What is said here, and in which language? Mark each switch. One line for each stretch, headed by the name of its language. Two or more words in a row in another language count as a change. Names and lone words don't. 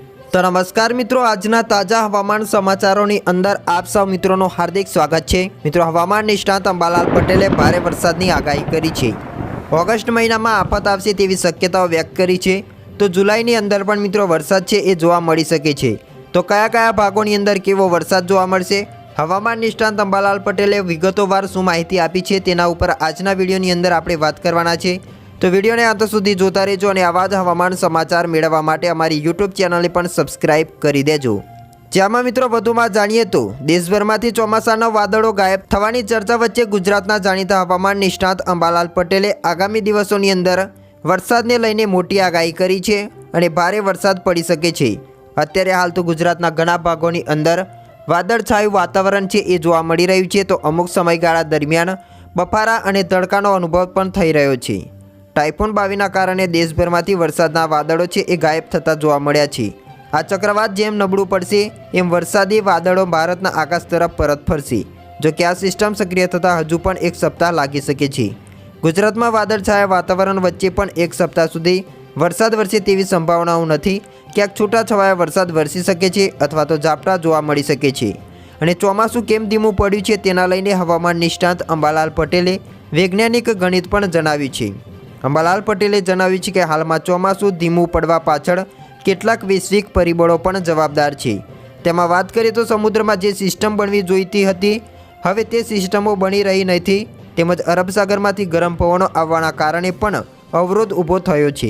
Gujarati: તો નમસ્કાર મિત્રો, આજના તાજા હવામાન સમાચારો અંદર આપ સૌ મિત્રો હાર્દિક સ્વાગત હૈ। મિત્રો, હવામાન નિષ્ણાત અંબાલાલ પટેલે ભારે વરસાદની આગાહી કરી હૈ। ઑગસ્ટ મહિના મેં આફત આવશે તેવી શક્યતાઓ વ્યક્ત કરી હૈ। તો જુલાઈ અંદર પણ મિત્રો વરસાદ હૈ એ જોવા મળી શકે છે। તો કયા કયા ભાગોની અંદર કેવો વરસાદ જોવા મળશે, હવામાન નિષ્ણાત અંબાલાલ પટેલે વિગતોવાર શું માહિતી આપી છે તેના ઉપર આજના વિડિયોની અંદર આપણે વાત કરવાના છે। તો વિડિયોને અંત સુધી જોતા રહેજો ઔર આવા જ હવામાન સમાચાર મેળવવા માટે અમારી યૂટ્યૂબ ચેનલને પણ સબ્સક્રાઇબ કરી દેજો। જેમાં મિત્રો વધુમાં જાણીએ તો દેશભરમાંથી ચોમાસાના વાદળો ગાયબ થવાની ચર્ચા વચ્ચે ગુજરાતના જાણીતા હવામાન નિષ્ણાત અંબાલાલ પટેલે આગામી દિવસોની અંદર વરસાદને લઈને મોટી આગાહી કરી છે અને ભારે વરસાદ પડી શકે છે। અત્યારે હાલ તો ગુજરાતના ઘણા ભાગોની અંદર વાદળછાયું વાતાવરણ છે એ જોવા મળી રહ્યું છે। તો અમુક સમયગાળા દરમિયાન બફારા અને તડકાનો અનુભવ પણ થઈ રહ્યો છે। ટાઇફૂન બાવીના કારણે દેશભરમાંથી વરસાદના વાદળો છે એ ગાયબ થતા જોવા મળ્યા છે। આ ચક્રવાત જેમ નબળું પડશે એમ વરસાદી વાદળો ભારતના આકાશ તરફ પરત ફરશે। જો કિ આ સિસ્ટમ સક્રિય થતા હજુ પણ એક સપ્તાહ લાગી શકે છે। ગુજરાતમાં વાદળછાયા વાતાવરણ વચ્ચે પણ એક સપ્તાહ સુધી વરસાદ વરસે તેવી સંભાવનાઓ નથી। ક્યાંક છૂટાછવાયા વરસાદ વરસી શકે છે અથવા તો ઝાપટા જોવા મળી શકે છે। અને ચોમાસું કેમ ધીમું પડ્યું છે તેના લઈને હવામાન નિષ્ણાત અંબાલાલ પટેલે વૈજ્ઞાનિક ગણિત પણ જણાવ્યું છે। અંબાલાલ પટેલે જણાવ્યું છે કે હાલમાં ચોમાસું ધીમું પડવા પાછળ કેટલાક વૈશ્વિક પરિબળો પણ જવાબદાર છે। તેમાં વાત કરીએ તો સમુદ્રમાં જે સિસ્ટમ બનવી જોઈતી હતી હવે તે સિસ્ટમો બની રહી નથી, તેમજ અરબ સાગરમાંથી ગરમ પવનો આવવાના કારણે પણ અવરોધ ઊભો થયો છે।